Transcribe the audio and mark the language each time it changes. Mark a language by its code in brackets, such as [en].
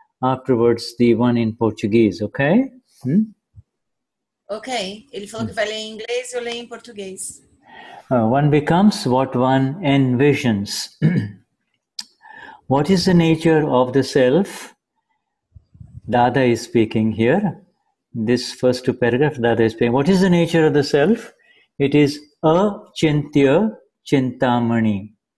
[en] afterwards the one in Portuguese, okay? [pt] Ok, ele falou que vai ler em inglês e eu leio em português. [en] One becomes what one envisions. What is the nature of the self? Dada is speaking here. This first two paragraphs, Dada is speaking. What is the nature of the self? It is achintya chintamani.